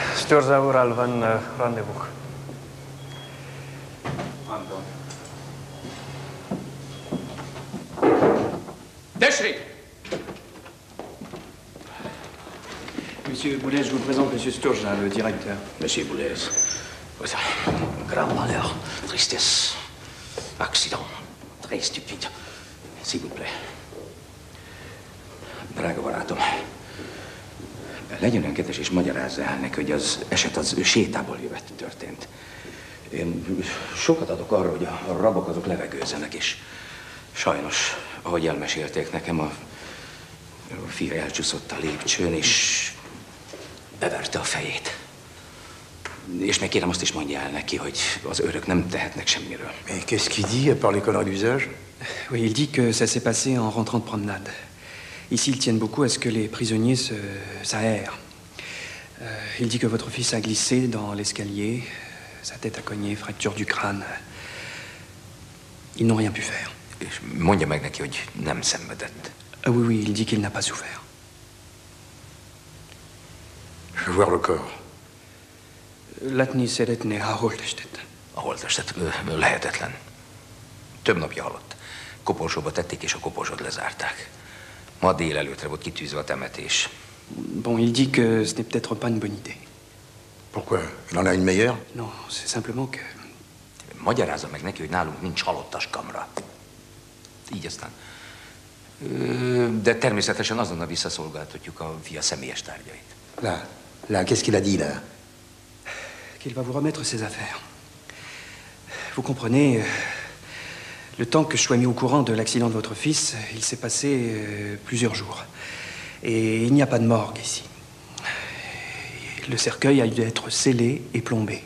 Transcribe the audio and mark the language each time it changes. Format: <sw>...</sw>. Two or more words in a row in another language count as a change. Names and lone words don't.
<hu>Sturza úrral van rendezvous. Anton. Tessék!</hu> <fr>Monsieur Boulez, je vous présente Monsieur Sturza, le directeur. Monsieur Boulez, grand malheur, tristesse, accident, très stupide. S'il vous plaît.</fr> <hu>Drága barátom, legyen ön kedves és magyarázza el neki, hogy az eset az sétából jövet történt. Én sokat adok arra, hogy a rabok azok levegőzzenek, és sajnos, ahogy elmesélték nekem, a fia elcsúszott a lépcsőn, és beverte a fejét. És még kérem azt is mondja el neki, hogy az őrök nem tehetnek semmiről.</hu> <fr>Mais qu'est-ce qu'il dit, à part les conneries d'usage? Oui, il dit que ça s'est passé en rentrant de promenade. Ici, ils tiennent beaucoup à ce que les prisonniers s'aèrent. Il dit que votre fils a glissé dans l'escalier, sa tête a cogné, fracture du crâne. Ils n'ont rien pu faire.</fr> <hu>És mondja meg neki, hogy nem szenvedett.</hu> <fr>Ah oui, oui, il dit qu'il n'a pas souffert. Je veux voir le corps.</fr> <hu>Látni szeretné a holttestet. A holttestet lehetetlen. Több napja halott. Koporsóba tették, és a koporsót lezárták. Ma délelőtre volt kitűzve a temetés.</hu> <fr>Bon, il dit que ce n'est peut-être pas une bonne idée. Pourquoi? Il en a une meilleure? Non, c'est simplement que...</fr> <hu>Magyarázza meg neki, hogy nálunk nincs halottas kamra. Így aztán. De természetesen azonnal visszaszolgáltatjuk a fia személyes tárgyait.</hu> <fr>Là, qu'est-ce qu'il a dit, là? Qu'il va vous remettre ses affaires. Vous comprenez, le temps que je sois mis au courant de l'accident de votre fils, il s'est passé plusieurs jours. Et il n'y a pas de morgue ici. Le cercueil a dû être scellé et plombé.</fr>